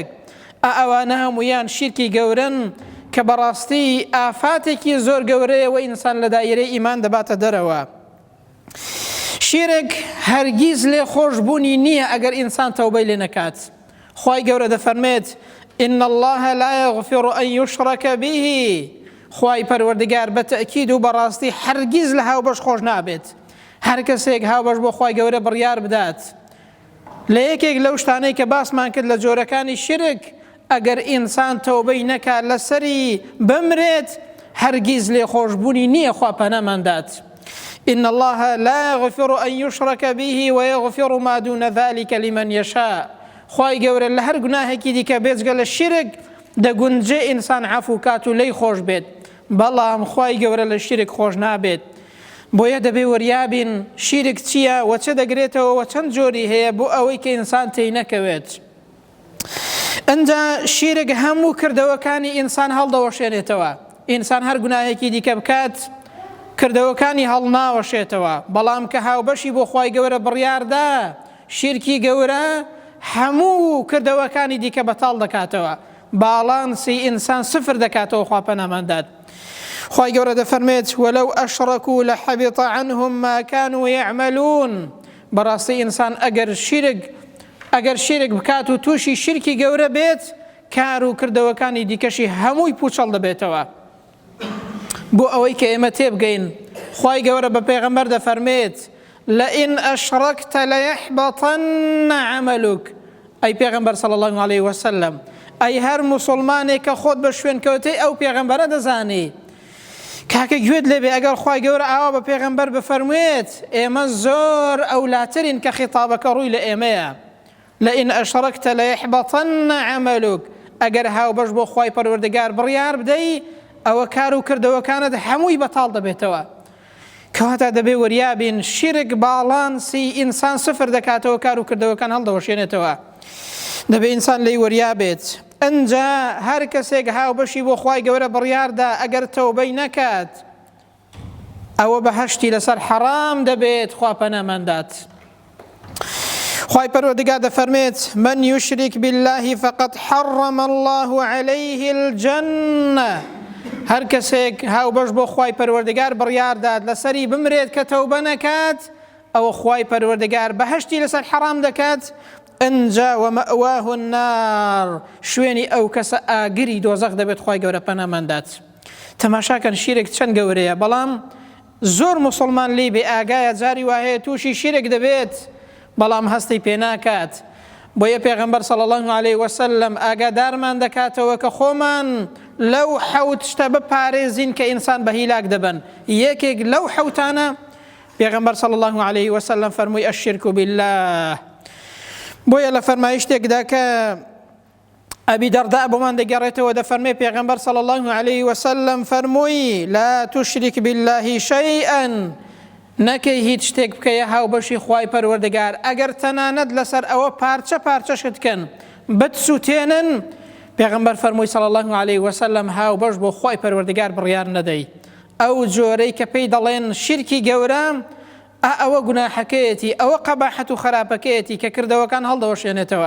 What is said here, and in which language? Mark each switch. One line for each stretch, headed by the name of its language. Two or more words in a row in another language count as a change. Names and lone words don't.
Central Kurdish: ئەوانە هەموویان شیرکی گەورن کە بەڕاستی ئافاتێکی زۆر گەورەیە و ئینسان لە دایرەی ئیمان دەباتە دەرەوە. شیرک هەرگیز لێ خۆشبوونی نییە ئەگەر ئینسان تەوبەی لێ نەکات. خوای گەورە دەفەرمێت
Arabic: إن الله لا يغفر أن يشرك به.
Central Kurdish: خوای پەروەردگار بە تەئکید و بەڕاستی هەرگیز لە هاوبەش خۆش نابێت. هەر کەسێک هاوبەش بۆ خوای گەورە بڕیار بدات لە یەکێک لەو شتانەی کە باسمان کرد لە جۆرەکانی شرک، ئەگەر ئینسان تەوبەی نەکات لەسەری بمرێت هەرگیز لێ خۆشبوونی نییە، خوا پەناماندات.
Arabic: إن الله لا يغفر أن يشرك به ويغفر ما دون ذلك لمن يشاء.
Central Kurdish: خوای گەورە لە هەر گوناهێکی دیکە بێجگە لە شرک دەگونجێ ئینسان عەفو کات و لێی خۆش بێت، بەڵام خوای گەورە لە شرک خۆش نابێت. بۆیە دەبێ وەریابین شرک چییە و چه دەگرێتەوە و چەند جۆری هەیە بۆ ئەوەی کە ئینسان تێی نەکەوێت. ئەنجا شرک هەموو کردەوەکانی ئینسان هەڵدەوەشێنێتەوە. ئینسان هەر گوناهێکی دیکە بکات کردەوەکانی هەڵناوەشێتەوە، بەڵام کە هاوبەشی بۆ خوای گەورە بڕیاردا شیرکی گەورە هەموو کردەوەکانی دیکە بەتاڵ دەکاتەوە، باڵانسی ئینسان سفر دەکاتەوە. خوا پەناماندات. خوای گەورە دەفەرمێت
Arabic: وەلەو ئەشڕەکوا لەحەبیط عنهم ما كانوا يعملون.
Central Kurdish: بەڕاستی ئینسان ئەگەر شیرک بکات و تووشی شیرکی گەورە بێت کار و کردەوەکانی دیکەشی هەمووی پوچەڵ دەبێتەوە. بۆ ئەوەی کە ئێمە تێبگەین خوای گەورە بە پێغەمبەر دەفەرمێت
Arabic: لئن أشركت ليحبطن عملك.
Central Kurdish: ئەی پێغەمبەر
Arabic: صلی الله عليه وسلم،
Central Kurdish: ئەی هەر مسلمانێک کە خۆت بە شوێن کەوتەی ئەو پێغەمبەرە دەزانی کاکە گوێت لێبێ ئەگەر خوای گەورە ئاوا بە پێغەمبەر بفەرموێت ئێمە زۆر ئەولاترین کە خیتابەکە ڕووی لە ئێمەیە.
Arabic: لئن أشركت ليحبطن عملك.
Central Kurdish: ئەگەر هاوبەش بۆ خوای پەروەردگار بڕیار بدەی ئەوە کار و کردەوەکانت هەمووی بەتاڵ دەبێتەوە. کەواتە دەبێ وەریابین شرک باڵانسی ئینسان سفر دەکاتەوە، کار و کردەوەکان هەڵدەوەشێنێتەوە. دەبێ ئینسان لێی وەریابێت. ئەنجا هەر کەسێک هاوبەشی بۆ خوای گەورە بڕیاردا ئەگەر تەوبەی نەکات ئەوە بەهەشتی لەسەر حەرام دەبێت. خوا پەناماندات. خوای پەروەردگار دەفەرمێت
Arabic: من يشرك بالله فقد حرم الله عليه الجنة.
Central Kurdish: هەر کەسێک هاوبەش بۆ خوای پەروەردگار بڕیاردات لەسەری بمرێت کە تەوبە نەکات ئەوە خوای پەروەردگار بەهەشتی لەسەر حەرام دەکات.
Arabic: ئەنجا ومەئواه النار.
Central Kurdish: شوێنی ئەو کەسە ئاگری دۆزەخ دەبێت. خوای گەورە پەناماندات. تەماشاکەن شیرک چەند گەورەیە، بەڵام زۆر مسلمان لێی بێ ئاگایە جاری وهەیە تووشی شیرک دەبێت بەڵام هەستی پێ ناکات. بۆیە پێغەمبەر
Arabic: صلی الله عليه وسلم
Central Kurdish: ئاگادارمان دەکاتەوە کە خۆمان لەو حەوت شتە بپارێزین کە ئینسان بە هیلاک دەبن. یەکێک لەو حەوتانە پێغەمبەر
Arabic: صلی الله عليه وسلم
Central Kurdish: فەرمووی
Arabic: الشرك بالله.
Central Kurdish: بۆیە لە فەرمایشتێکدا کە ئەبی دەردا بۆمان دەگەڕێتەوە دەفەرمێ پێغەمبەر
Arabic: صلی الله عليه وسلم
Central Kurdish: فەرمووی
Arabic: لا تشرك بالله شيئا.
Central Kurdish: نەکەی هیچ شتێک بکەیە هاوبەشی خوای پەروەردگار ئەگەر تەنانەت لەسەر ئەوە پارچە پارچەشت کەن بتسووتێنن. پێغەمبەر فەرمووی
Arabic: صلی الله عليه وسلم
Central Kurdish: هاوبەش بۆ خوای پەروەردگار بڕیار نەدەی. ئەو جۆرەی کە پێی دەڵێن شیرکی گەورە ئەوە گوناحەکەیەتی، ئەوە قەباحەت و خراپەکەیەتی کە کردەوەکان هەڵدەوەشێنێتەوە.